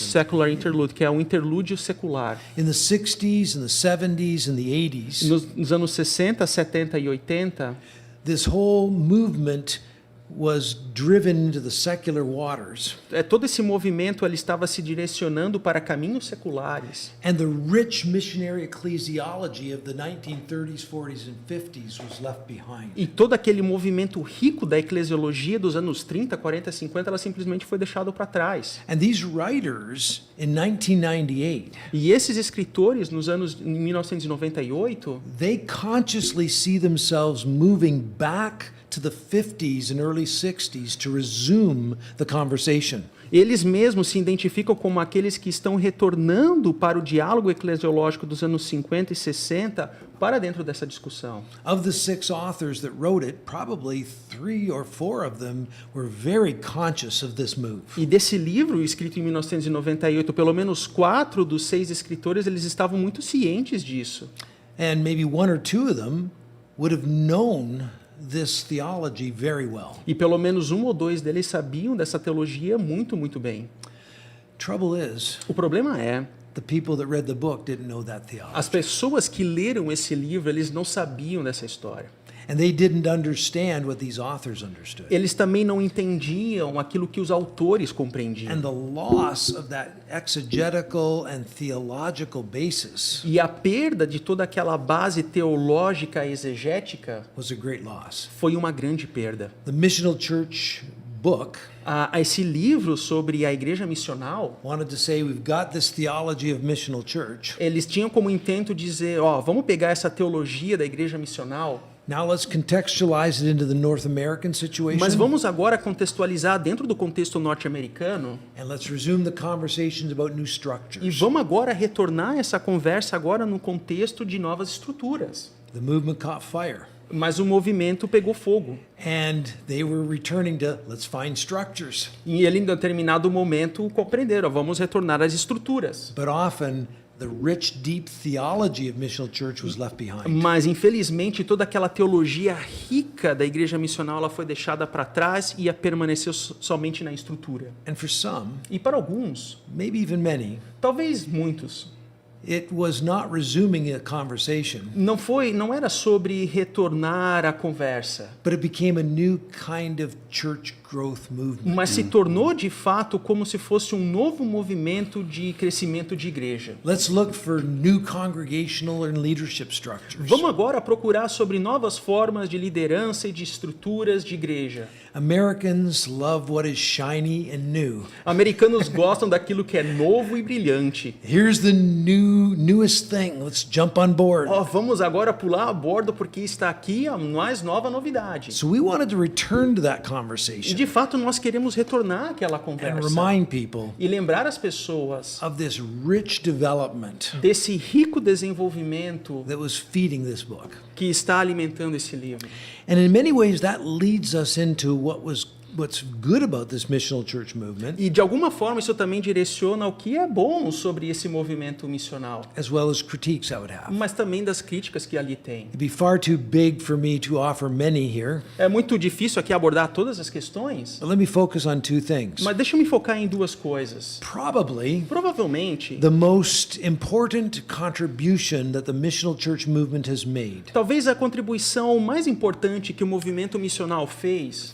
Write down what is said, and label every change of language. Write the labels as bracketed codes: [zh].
[en] secular interlude, [pt] que é um interlúdio secular. [en] In the 60s and the 70s and the 80s, [pt] Nos anos 60, 70 e 80, [en] this whole movement was driven into the secular waters. [pt] todo esse movimento ele estava se direcionando para caminhos seculares. [en] And the rich missionary ecclesiology of the 1930s, 40s, and 50s was left behind. [pt] E todo aquele movimento rico da eclesiologia dos anos 30, 40, 50, ela simplesmente foi deixado para trás. [en] And these writers in 1998, [pt] E esses escritores nos anos 1998, [en] they consciously see themselves moving back to the 50s and early 60s to resume the conversation. [pt] eles mesmos se identificam como aqueles que estão retornando para o diálogo eclesiológico dos anos 50 e 60 para dentro dessa discussão. [en] Of the 6 authors that wrote it, probably 3 or 4 of them were very conscious of this move. [pt] E desse livro, escrito em 1998, pelo menos 4 dos 6 escritores, eles estavam muito cientes disso. [en] And maybe 1 or 2 of them would have known this theology very well. [pt] E pelo menos 1 ou 2 deles sabiam dessa teologia muito, muito bem. [en] Trouble is, [pt] O problema é, [en] the people that read the book didn't know that theology. [pt] as pessoas que leram esse livro, eles não sabiam dessa história. [en] And they didn't understand what these authors understood. [pt] Eles também não entendiam aquilo que os autores compreendiam. [en] And the loss of that exegetical and theological basis [pt] E a perda de toda aquela base teológica exegética [en] was a great loss. [pt] foi uma grande perda. [en] The Missional Church book [pt] Esse livro sobre a igreja missional, [en] wanted to say we've got this theology of missional church. [pt] eles tinham como intento dizer, vamos pegar essa teologia da igreja missional, [en] Now let's contextualize it into the North American situation. [pt] mas vamos agora contextualizar dentro do contexto norte-americano [en] And let's resume the conversations about new [pt] e [en] structures. [pt] vamos agora retornar essa conversa agora no contexto de novas estruturas. [en] The movement caught fire. [pt] Mas o movimento pegou fogo. [en] And they were returning to let's find structures. [pt] E ele, em determinado momento, compreenderam, vamos retornar às estruturas. [en] But often the rich, deep theology of missional church was left behind. [pt] Mas, infelizmente, toda aquela teologia rica da igreja missional ela foi deixada para trás e permaneceu somente na estrutura. [en] And for some, [pt] E para alguns, [en] maybe even many, [pt] talvez muitos, [en] it was not resuming a conversation, [pt] não era sobre retornar à conversa, [en] but it became a new kind of church growth movement. [pt] mas se tornou de fato como se fosse um novo movimento de crescimento de igreja. [en] Let's look for new congregational and leadership structures. [pt] Vamos agora procurar sobre novas formas de liderança e de estruturas de igreja. [en] Americans love what is shiny and new. [pt] Americanos gostam daquilo que é novo e brilhante. [en] Here's the newest thing. Let's jump on board. [pt] Vamos agora pular a bordo porque está aqui a mais nova novidade. [en] So we wanted to return to that [pt] E [en] conversation [pt] de fato nós queremos retornar àquela [en] and [pt] conversa [en] remind people [pt] e lembrar as pessoas [en] of this rich development [pt] desse rico desenvolvimento [en] that was feeding this book. [pt] que está alimentando esse livro. [en] And in many ways that leads us into what's good about this missional church movement, [pt] E de alguma forma isso também direciona o que é bom sobre esse movimento missional, [en] as well as critiques I would have. [pt] mas também das críticas que ali tem. [en] It'd be far too big for me to offer many here, [pt] É muito difícil aqui abordar todas as questões, [en] but let me focus on 2 things. [pt] mas deixa eu me focar em 2 coisas. [en] Probably [pt] Provavelmente, [en] the most important contribution that the missional church movement has made [pt] talvez a contribuição mais importante que o movimento missional fez